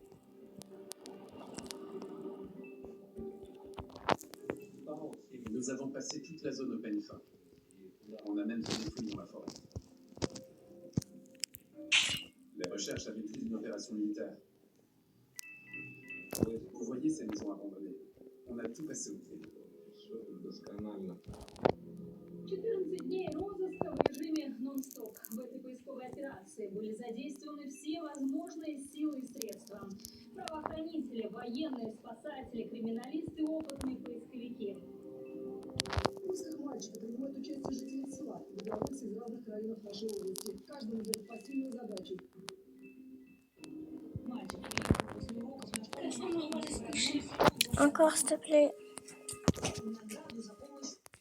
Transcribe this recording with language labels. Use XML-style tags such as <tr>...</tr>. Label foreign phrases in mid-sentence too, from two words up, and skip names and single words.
<fr>Nous avons passé toute la zone open fin. On a même fait des fouilles dans la forêt. Les recherches avaient plus d'une opération militaire. Vous voyez ces maisons abandonnées. On a tout passé au crible.</fr> <ru>14 дней розыска в режиме нон-стоп. В этой поисковой операции были задействованы все возможные силы и средства. Правоохранители, военные, спасатели, криминалисты, опытные поисковики. В поисках мальчика принимают участие жители села, добровольцы из разных районов нашей области. Каждому дают посильную задачу. Мальчик приехал после уроков на школу.</ru> <fr>Encore, s'il te plaît.</fr> <ru>Награду за помощь.</ru>